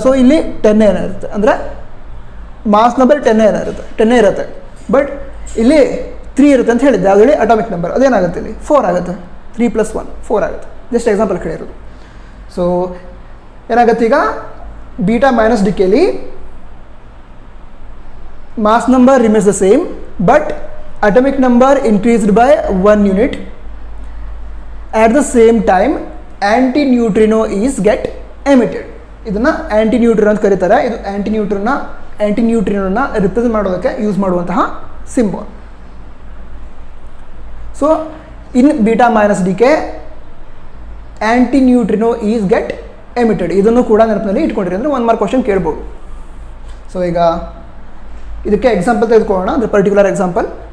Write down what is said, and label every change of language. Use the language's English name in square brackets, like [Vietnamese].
[Kannada] So ಇಲ್ಲಿ 10 ಏನಿರುತ್ತೆ, ಅಂದರೆ ಮಾಸ್ ನಂಬರ್ 10 ಇರುತ್ತೆ, ಬಟ್ ಇಲ್ಲಿ 3 ಇರುತ್ತೆ ಅಂತ ಹೇಳಿದ್ದೆ. ಅದು ಹೇಳಿ ಅಟಾಮಿಕ್ ನಂಬರ್ ಅದೇನಾಗುತ್ತೆ, ಇಲ್ಲಿ 4 ಆಗುತ್ತೆ. 3 + 1 4 ಆಗುತ್ತೆ. Just example ಕೇಳಿರೋದು. [English] so [Kannada] ಏನಾಗುತ್ತೆ, ಈಗ [English] Beta minus ಡಿಕೆಯಲ್ಲಿ mass number remains the same, but atomic number increased by 1 unit. At the same time anti-neutrino is get emitted. [Kannada] ಇದನ್ನು ಆ್ಯಂಟಿ ನ್ಯೂಟ್ರಿನೋ ಅಂತ ಕರೀತಾರೆ. ಇದು ಆ್ಯಂಟಿ ನ್ಯೂಟ್ರಿನೋನ ರಿಪ್ರೆಸೆಂಟ್ ಮಾಡೋದಕ್ಕೆ ಯೂಸ್ ಮಾಡುವಂತಹ symbol. [English] So in beta minus decay antineutrino is get emitted. [Kannada] ಇದನ್ನು ಕೂಡ ನೆನಪಿನಲ್ಲಿ ಇಟ್ಕೊಂಡಿರಿ, ಅಂದರೆ 1 ಮಾರ್ಕ್ ಕ್ವಶನ್ ಕೇಳ್ಬೋದು. ಸೊ ಈಗ ಇದಕ್ಕೆ ಎಕ್ಸಾಂಪಲ್ ತೆಗೆದುಕೊಳ್ಳೋಣ, ಅಂದರೆ ಪರ್ಟಿಕ್ಯುಲರ್ ಎಕ್ಸಾಂಪಲ್.